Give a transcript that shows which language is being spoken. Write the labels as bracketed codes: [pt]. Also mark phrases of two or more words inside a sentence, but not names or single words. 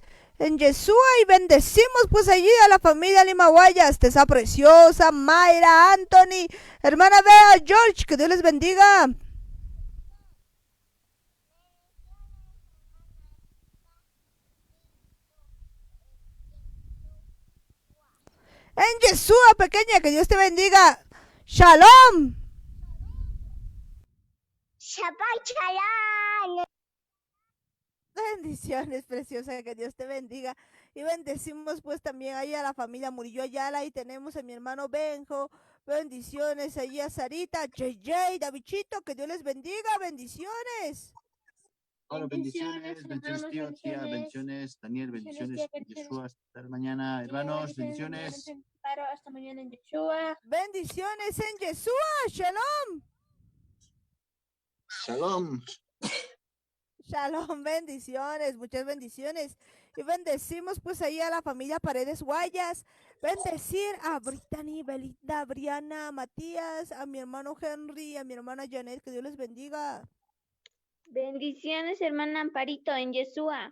[es] En Yeshua y bendecimos pues allí a la familia Lima Guayas, Tessa Preciosa, Mayra, Anthony, hermana Bea, George, que Dios les bendiga. En Yeshua, pequeña, que Dios te bendiga. Shalom. [he] שבת שלום. [es] Bendiciones, preciosa, que Dios te bendiga. Y bendecimos pues también ahí a la familia Murillo Ayala y tenemos a mi hermano Benjo. Bendiciones allí a Sarita, JJ, Davichito, que Dios les bendiga. Bendiciones. Hola, bendiciones, bendiciones, tío, tía, bendiciones, Daniel, bendiciones, Yeshua, hasta mañana, hermanos, bendiciones. Hasta mañana en Yeshua. Bendiciones en Yeshua. Shalom. Shalom. Shalom, bendiciones, muchas bendiciones. Y bendecimos pues ahí a la familia Paredes Guayas. Bendecir a Brittany, Belinda, Briana, Matías, a mi hermano Henry, a mi hermana Janet, que Dios les bendiga. Bendiciones, hermana Amparito, en Yeshua.